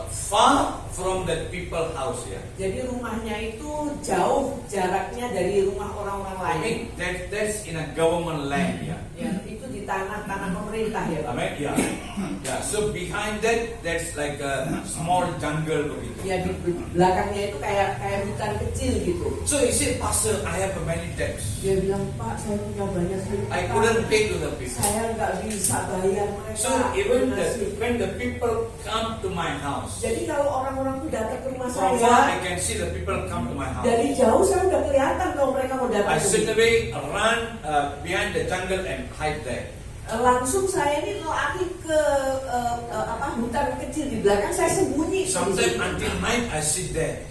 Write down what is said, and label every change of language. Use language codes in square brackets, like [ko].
[en] far from that people house here. [id] Jadi rumahnya itu jauh jaraknya dari rumah orang-orang [en] I [id] lain. [en] mean that's in a government land here. [id] Ya, itu di tanah pemerintah ya, Pak. [en] Amen. Yeah. Yeah. So behind that's like a small jungle [id] begitu. Ya, di belakangnya itu kayak hutan kecil gitu. [en] So he said, Pastor, I have many debts. [id] Dia bilang, Pak, saya punya banyak sekali [en] I [id] utang. [en] couldn't pay to the people. [id] Saya nggak bisa bayar mereka. [en] So even [id] lunasi." [en] when the people come to my house, [id] Jadi kalau orang-orang itu datang ke rumah [en] from far I [id] saya, [en] can see the people come to my house. [id] dari jauh saya udah kelihatan kalau mereka mau [en] I [id] datang ke [en] sit [id] sini. [en] away, run behind the jungle and hide there. [id] Langsung saya ini lari ke hutan kecil di belakang, saya sembunyi. [en] Sometimes until night I sit there.